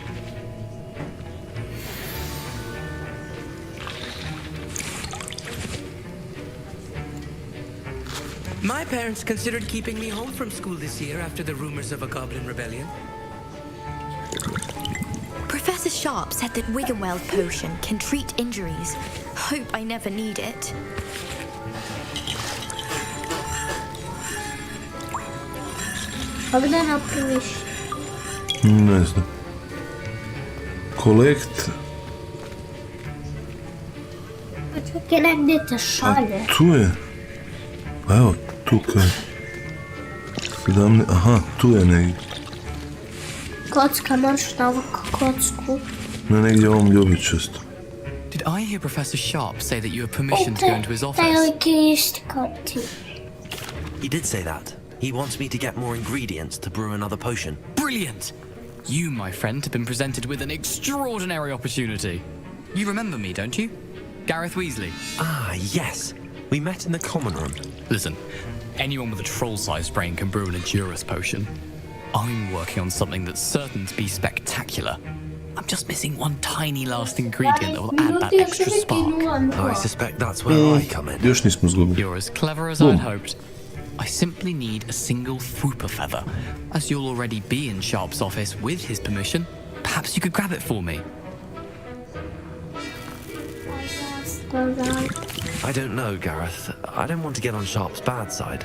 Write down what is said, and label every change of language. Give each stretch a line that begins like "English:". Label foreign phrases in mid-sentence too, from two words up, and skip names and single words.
English: My parents considered keeping me home from school this year after the rumors of a goblin rebellion. Professor Sharp said that Wiggenweld potion can treat injuries. Hope I never need it.
Croatian: Pa gdje napraviš? Ne znam. Collect. Pa čekaj, negdje te šalje. Tu je. Pa evo, tu kaj. 17, aha, tu je negdje. Kocka, moraš na ovu kocku. Ne, negdje ovom ljubičastu.
English: Did I hear Professor Sharp say that you have permission to go into his office?
Croatian: Taj lik je isti kao ti.
English: He did say that. He wants me to get more ingredients to brew another potion. Brilliant! You, my friend, have been presented with an extraordinary opportunity. You remember me, don't you? Gareth Weasley. Ah, yes. We met in the common room. Listen, anyone with a troll-sized brain can brew an Edurus potion. I'm working on something that's certain to be spectacular. I'm just missing one tiny last ingredient that will add that extra spark. I suspect that's where I come in.
Croatian: Još nismo izgubili.
English: You're as clever as I'd hoped. I simply need a single Fwooper feather. As you'll already be in Sharp's office with his permission, perhaps you could grab it for me. I don't know, Gareth. I don't want to get on Sharp's bad side.